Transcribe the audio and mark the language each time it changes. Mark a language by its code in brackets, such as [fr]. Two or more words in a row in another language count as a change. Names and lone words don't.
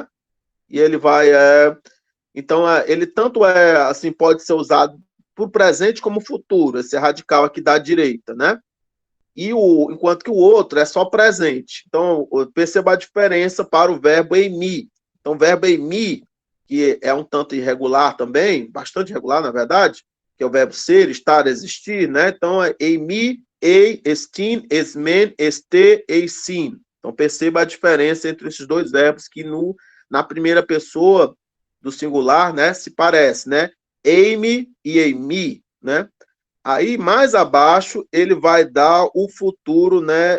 [pt] E ele vai então ele tanto assim pode ser usado para o presente como futuro, esse radical aqui da direita, né? Enquanto que o outro é só presente. Então perceba a diferença para o verbo emi. Então o verbo emi, que é um tanto irregular também, bastante irregular na verdade, que é o verbo ser, estar, existir, né? Então é [el] emi, ei, estin, esmen, este, eisin. [pt] Então perceba a diferença entre esses dois verbos que na primeira pessoa do singular, né, se parece, né? [el] Eime e emi, né? [pt] Aí, mais abaixo, ele vai dar o futuro, né?